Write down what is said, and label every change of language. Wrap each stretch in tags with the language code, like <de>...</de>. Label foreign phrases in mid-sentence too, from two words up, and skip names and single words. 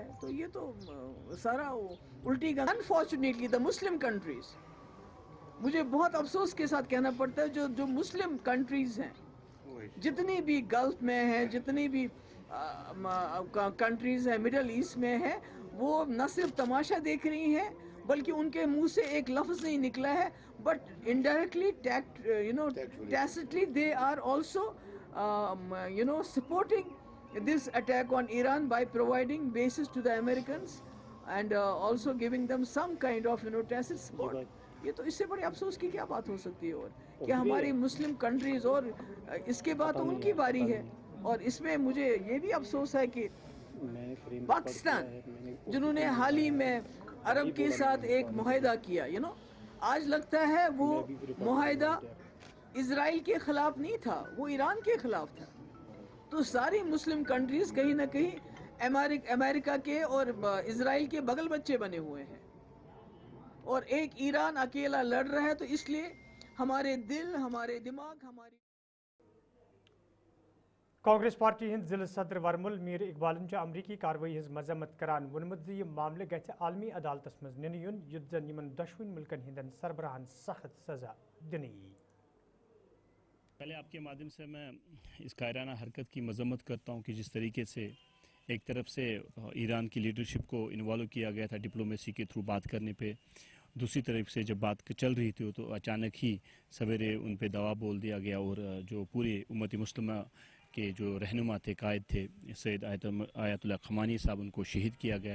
<ur>تو یہ تو سارا الٹی گن.</ur> <en>unfortunately the Muslim countries,</en> <ur>مجھے بہت افسوس کے ساتھ کہنا پڑتا ہے, جو</ur> <en>Muslim countries</en> <ur>ہیں, جتنی بھی گلف میں ہیں, جتنی بھی کنٹریز ہیں مڈل ایسٹ میں ہیں, وہ نہ صرف تماشا دیکھ رہی ہیں, بلکہ ان کے منہ سے ایک لفظ نہیں نکلا ہے,</ur> <en>but indirectly tacitly they are also supporting this attack on Iran by providing bases to the Americans and also giving them some kind of tacit support.</en> <ur>یہ تو اس سے بڑے افسوس کی کیا بات ہو سکتی ہے, اور کہ ہماری</ur> <en>Muslim countries,</en> <ur>اور اس کے بعد تو ان کی باری ہے. اور اس میں مجھے یہ بھی افسوس ہے کہ پاکستان, جنہوں نے حال ہی میں عرب کے ساتھ ایک معاہدہ کیا, آج لگتا ہے وہ معاہدہ اسرائیل کے خلاف نہیں تھا, وہ ایران کے خلاف تھا. تو ساری</ur> <en>Muslim countries</en> <ur>کہیں نہ کہیں امریکہ کے اور اسرائیل کے بغل بچے بنے ہوئے ہیں, اور ایک ایران اکیلا لڑ رہا ہے. تو اس لیے ہمارے دل, ہمارے دماغ, ہماری</ur> <ks>کانگریس پارٹی ہند ضلع صدر ورمل میر اقبالن امریکی کاروٲیی ہز مذمت کران وونمت زِ یہ معاملہ گژھِ عالمی عدالتس منٛز ننہٕ یُن یُتھ زن یمن دۄشوٕنی ملکن ہندین سربراہن سخت سزا دنہٕ یی.</ks> <ur>پہلے آپ کے مادھیم سے میں اس قاہرانہ حرکت کی مذمت کرتا ہوں کہ جس طریقے سے ایک طرف سے ایران کی لیڈرشپ کو انوالو کیا گیا تھا ڈپلومیسی کے تھرو بات کرنے پہ, دوسری طرف سے جب بات چل رہی تھی تو اچانک ہی سویرے ان پہ دوا بول دیا گیا, اور جو پورے امت مسلمہ کے جو رہنما تھے, قائد تھے, سید آیت اللہ خمینی صاحب, ان کو شہید کیا گیا.</ur>